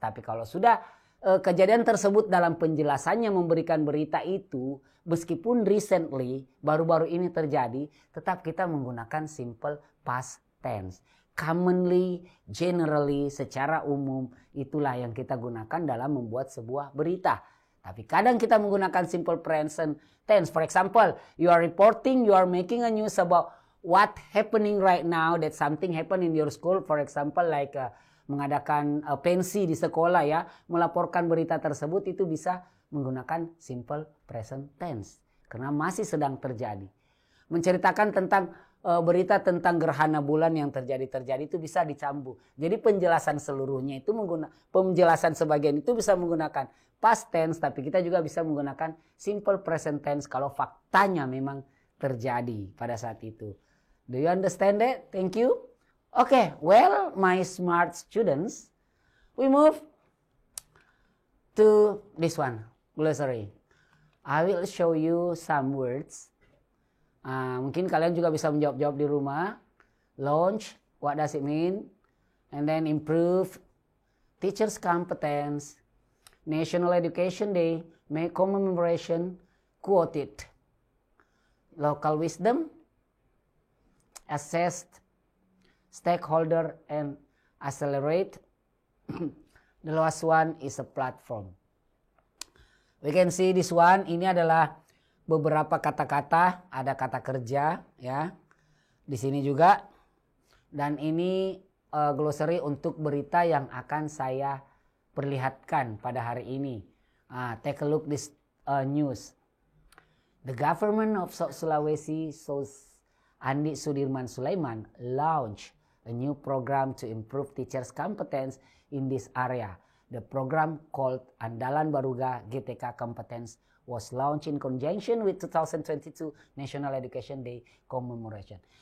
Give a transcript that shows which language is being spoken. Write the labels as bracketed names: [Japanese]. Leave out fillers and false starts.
[Indonesian] Tapi kalau sudah kejadian tersebut dalam penjelasannya memberikan berita itu, meskipun recently, baru-baru ini terjadi, tetap kita menggunakan simple past tense. [English] Commonly, generally, [Indonesian] secara umum, itulah yang kita gunakan dalam membuat sebuah berita. Tapi kadang kita menggunakan simple present tense. [English] For example, you are reporting, you are making a news about what happening right now, that something happen in your school. For example, like [Indonesian] mengadakan pensi di sekolah, ya, melaporkan berita tersebut, itu bisa menggunakan simple present tense karena masih sedang terjadi. Menceritakan tentang berita tentang gerhana bulan yang terjadi itu bisa dicambuk. Jadi penjelasan seluruhnya itu penjelasan sebagian itu bisa menggunakan past tense, tapi kita juga bisa menggunakan simple present tense kalau faktanya memang terjadi pada saat itu. [English] Do you understand that? Thank you. Okay, well, my smart students, we move to this one, glossary. I will show you some words. [Indonesian] Mungkin kalian juga bisa menjawab-jawab di rumah. [English] Launch, what does it mean? And then improve, teachers' competence, National Education Day, make commemoration, quote it. Local wisdom, assess, stakeholder, and accelerate. The last one is a platform. We can see this one, [Indonesian] ini adalah beberapa kata-kata, ada kata kerja, ya. Di sini juga. Dan ini glossary untuk berita yang akan saya perlihatkan pada hari ini. [English] Take a look this news. The government of South Sulawesi shows Andi Sudirman Sulaiman launched a new program to improve teachers' competence in this area. The program called Andalan Baruga GTK Competence was launched in conjunction with 2022 National Education Day Commemoration.